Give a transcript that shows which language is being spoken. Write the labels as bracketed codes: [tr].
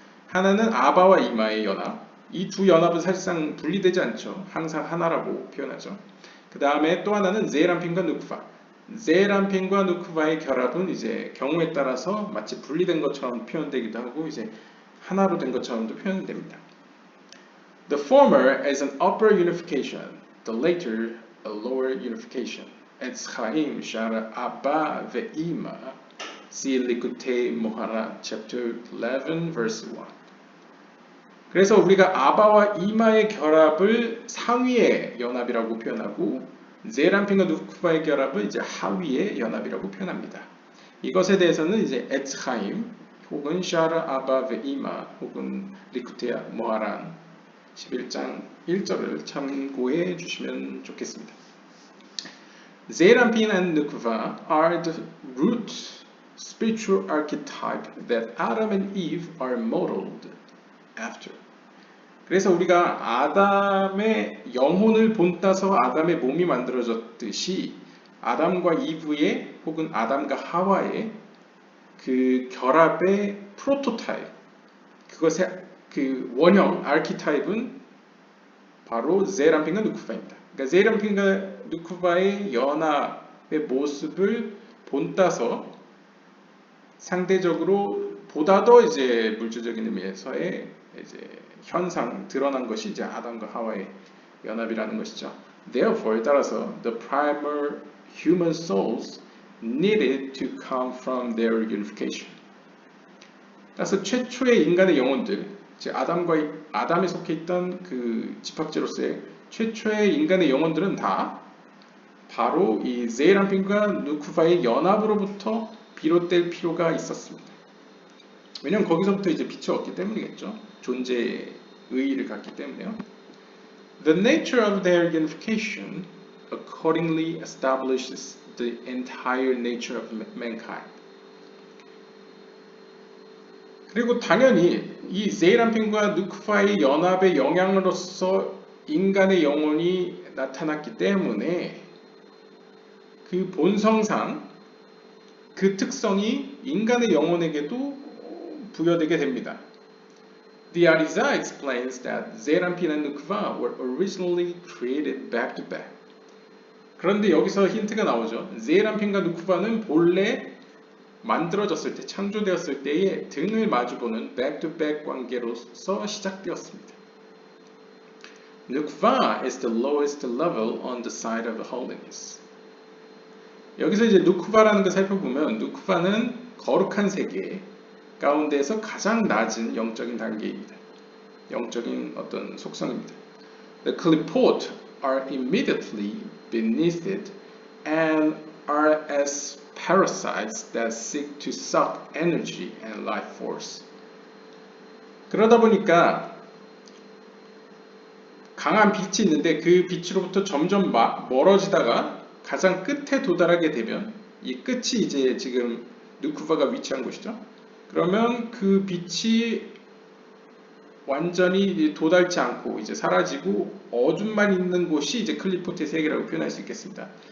[ko] 하나는 아바와 이마의 연합. 이 두 연합은 사실상 분리되지 않죠. 항상 하나라고 표현하죠. 그 다음에 또 하나는 제란핀과 누쿠바. 제란핀과 누쿠바의 결합은 이제 경우에 따라서 마치 분리된 것처럼 표현되기도 하고 이제 하나로 된 것처럼도 표현됩니다. [en] The former is an upper unification, the latter a lower unification. Etz Chaim Shara Abba ve'Ima. See Likutei Moharan, chapter 11, verse 1. [ko] 그래서 우리가 아바와 이마의 결합을 상위의 연합이라고 표현하고 제란핀과 누쿠바의 결합을 이제 하위의 연합이라고 표현합니다. 이것에 대해서는 이제 에츠하임 혹은 샤르 아바 베이마 혹은 리쿠테아 모하란 11장 1절을 참고해 주시면 좋겠습니다. [en] 제란핀 and 누쿠바 are the root spiritual archetype that Adam and Eve are modeled after. [ko] 그래서 우리가 아담의 영혼을 본따서 아담의 몸이 만들어졌듯이 아담과 이브의 혹은 아담과 하와의 그 결합의 프로토타입, 그것의 그 원형 아키타입은 바로 제란핀과 누쿠바입니다. 그러니까 제란핀과 누쿠바의 연합의 모습을 본따서 상대적으로 보다 더 이제 물질적인 의미에서의 이제 현상 드러난 것이 이제 아담과 하와의 연합이라는 것이죠. [en] Therefore, [ko] 따라서 [en] the primal human souls needed to come from their unification. [ko] 따라서 최초의 인간의 영혼들, 즉 아담에 속해 있던 그 집합체로서의 최초의 인간의 영혼들은 다 바로 이 제란핀과 누쿠바의 연합으로부터 비롯될 필요가 있었습니다. 왜냐하면 거기서부터 이제 빛이 없기 때문이겠죠. 존재의 의의를 갖기 때문에요. [en] The nature of their unification accordingly establishes the entire nature of mankind. [ko] 그리고 당연히 이 제이란핀과 누쿠바의 연합의 영향으로서 인간의 영혼이 나타났기 때문에 그 본성상 그 특성이 인간의 영혼에게도 부여되게 됩니다. [en] The Ariza explains that Zeranpin and Nukva were originally created back to back. [ko] 그런데 여기서 힌트가 나오죠. 제란핀과 누쿠바는 본래 만들어졌을 때, 창조되었을 때의 등을 마주보는 back-to-back 관계로서 시작되었습니다. [en] Nukva is the lowest level on the side of holiness. [ko] 여기서 이제 누쿠바라는 걸 살펴보면 누쿠바는 거룩한 세계 가운데서 가장 낮은 영적인 단계입니다. 영적인 어떤 속성입니다. [en] The klipot are immediately beneath it and are as parasites that seek to suck energy and life force. [ko] 그러다 보니까 강한 빛이 있는데 그 빛으로부터 점점 멀어지다가 가장 끝에 도달하게 되면 이 끝이 이제 지금 누쿠바가 위치한 곳이죠. 그러면 그 빛이 완전히 도달치 않고 이제 사라지고 어둠만 있는 곳이 이제 클리포트의 세계라고 표현할 수 있겠습니다.